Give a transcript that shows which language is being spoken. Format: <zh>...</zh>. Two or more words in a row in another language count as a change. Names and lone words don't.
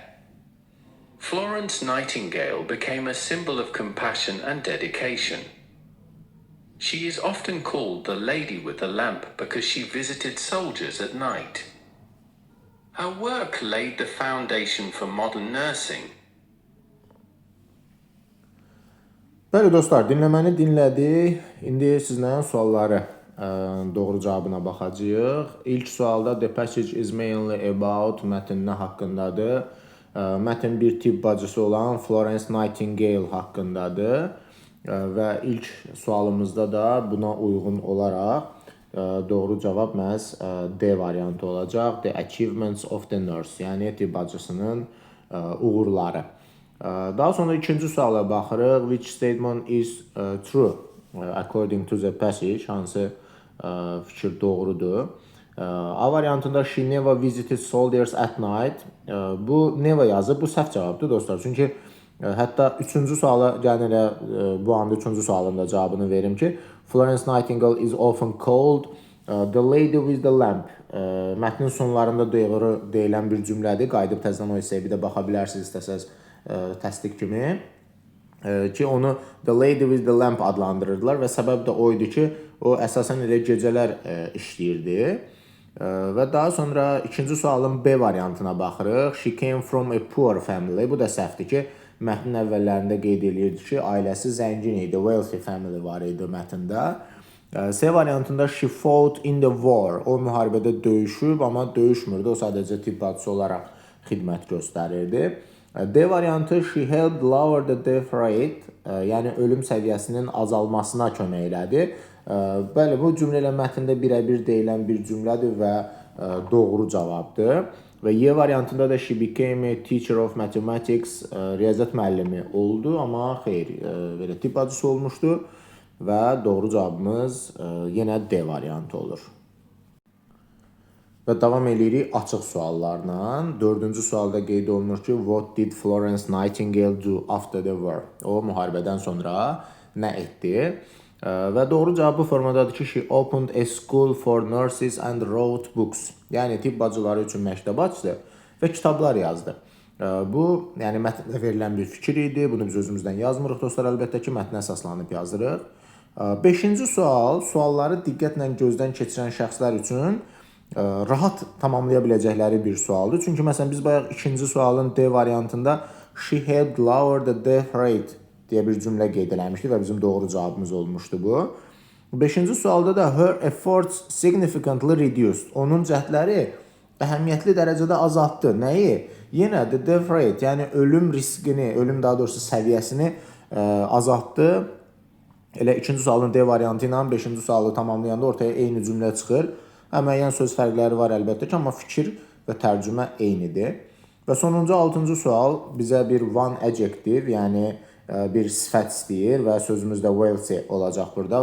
<en>Florence Nightingale became a symbol of compassion and dedication. She is often called the Lady with the Lamp because she visited soldiers at night. Her work laid the foundation for modern nursing.</en> <az>Bəli dostlar, dinləməni dinlədik. İndi sizlə sualları doğru cavabına baxacağıq. İlk sualda</az> <en>the passage is mainly about</en> <az>mətn nə haqqındadır? Mətn bir tibb bacısı olan Florence Nightingale haqqındadır. Və ilk sualımızda da buna uyğun olaraq doğru cavab məhz D variantı olacaq.</az> <en>The achievements of the nurse,</en> <az>yəni tibb bacısının uğurları. Daha sonra ikinci suala baxırıq.</az> <en>Which statement is true according to the passage?</en> <az>Hansı fikir doğrudur? A variantında</az> <en>she never visited soldiers at night.</en> <az>Bu never yazıb, bu səhv cavabdır dostlar. Çünki hətta üçüncü suala gəlin bu anda üçüncü sualın da cavabını verim ki</az> <en>Florence Nightingale is often called the lady with the lamp.</en> <az>Mətnin sonlarında doğru deyilən bir cümlədir. Qayıdıb təzədən o hissəyə bir də baxa bilərsiniz istəsəz təsdiq kimi ki onu</az> <en>The Lady with the Lamp</en> <az>adlandırırdılar və səbəb də o idi ki, o əsasən elə gecələr işləyirdi. Və daha sonra ikinci sualın B variantına baxırıq.</az> <en>She came from a poor family.</en> <az>Bu da səhvdir ki, mətnin əvvəllərində qeyd edirdi ki, ailəsi zəngin idi,</az> <en>wealthy family</en> <az>var idi mətndə. C variantında</az> <en>she fought in the war.</en> <az>O müharibədə döyüşüb, amma döyüşmürdü. O sadəcə tibb bacısı olaraq xidmət göstərirdi. D variantı</az> <en>she helped lower the death rate,</en> <az>yəni ölüm səviyyəsinin azalmasına kömək elədi. Bəli, bu cümlə ilə mətndə birəbir deyilən bir cümlədir və doğru cavabdır. Və Y variantında da</az> <en>she became a teacher of mathematics,</en> <az>riyaziyyat müəllimi oldu, amma xeyr, belə tibb bacısı olmuşdu və doğru cavabımız yenə D variantı olur. Və davam edirik açıq suallarla. Dördüncü sualda qeyd olunur ki,</az> <en>what did Florence Nightingale do after the war?</en> <az>O, müharibədən sonra nə etdi? Və doğru cavab bu formadadır ki,</az> <en>she opened a school for nurses and wrote books.</en> <az>Yəni, tibb bacıları üçün məktəb açdı və kitablar yazdı. Bu, yəni mətndə verilən bir fikir idi. Bunu biz özümüzdən yazmırıq dostlar, əlbəttə ki, mətnə əsaslanıb yazırıq. 5-ci sual, sualları diqqətlə gözdən keçirən şəxslər üçün rahat tamamlaya biləcəkləri bir sualdır. Çünki məsələn biz bayaq ikinci sualın D variantında</az> <en>she helped lower the death rate</en> <az>deyə bir cümlə qeyd eləmişdik və bizim doğru cavabımız olmuşdu bu. 5-ci sualda da</az> <en>her efforts significantly reduced.</en> <az>Onun cəhdləri əhəmiyyətli dərəcədə azaltdı. Nəyi? Yenə</az> <en>the death rate,</en> <az>yəni ölüm riskini, ölüm daha doğrusu səviyyəsini azaltdı. Elə ikinci sualın D variantı ilə 5-ci sualı tamamlayanda ortaya eyni cümlə çıxır. Müəyyən söz fərqləri var əlbəttə ki, amma fikir və tərcümə eynidir. Və sonuncu 6-cı sual bizə bir</az> <en>one adjective,</en> <az>yəni bir sifət istəyir və sözümüzdə wealthy olacaq burada.</az>